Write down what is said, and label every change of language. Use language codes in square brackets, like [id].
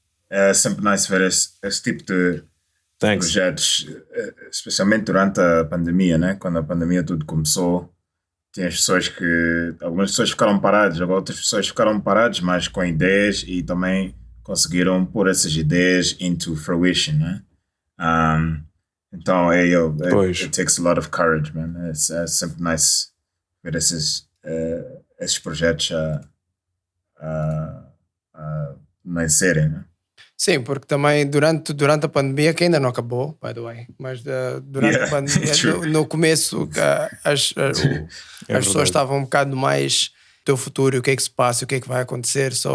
[pt] É sempre nice ver esse tipo de projetos, especialmente durante a pandemia, né? Quando a pandemia tudo começou, tinha algumas pessoas ficaram paradas, outras pessoas ficaram paradas, mas com ideias e também conseguiram pôr essas ideias [en] into fruition, [pt] né? [en] Então, it takes a lot of courage, man. [pt] É sempre nice ver esses projetos a nascerem, né? Sim, porque também durante a pandemia, que ainda não acabou, [en] by the way, [pt] mas durante a pandemia, no começo, as pessoas estavam um bocado mais do teu futuro, o que é que se passa, o que é que vai acontecer.